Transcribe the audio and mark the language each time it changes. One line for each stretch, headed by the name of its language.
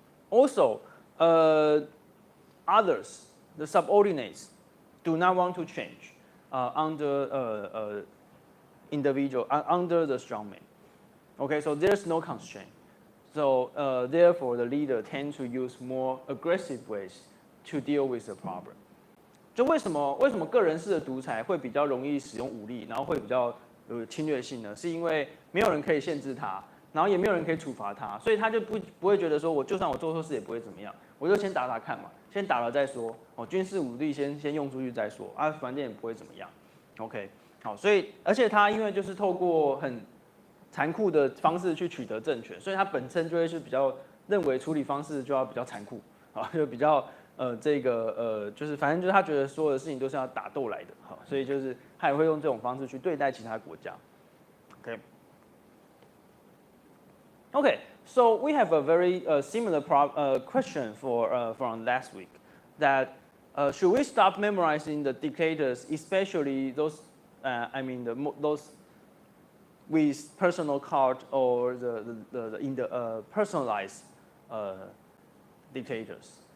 English: Also, others, the subordinates, do not want to change under individual under the strongman. Okay, so there's no constraint. So therefore, the leader tends to use more aggressive ways to deal with the problem.
Chinese: 就为什么个人式的独裁会比较容易使用武力，然后会比较有侵略性呢？是因为没有人可以限制他，然后也没有人可以处罚他，所以他就不会觉得说就算我做错事也不会怎么样，我就先打打看嘛。先打了再说，军事武力先用出去再说，反正也不会怎么样。 OK， 好，所以而且他因为就是透过很残酷的方式去取得政权，所以他本身就会是比较认为处理方式就要比较残酷，就比较就是反正就是他觉得所有的事情都是要打斗来的，好，所以就是他也会用这种方式去对待其他国家。 OK。
English: Okay, so we have a very similar question from last week, that should we stop memorizing the dictators, especially those, those with personal cult or the personalized dictators?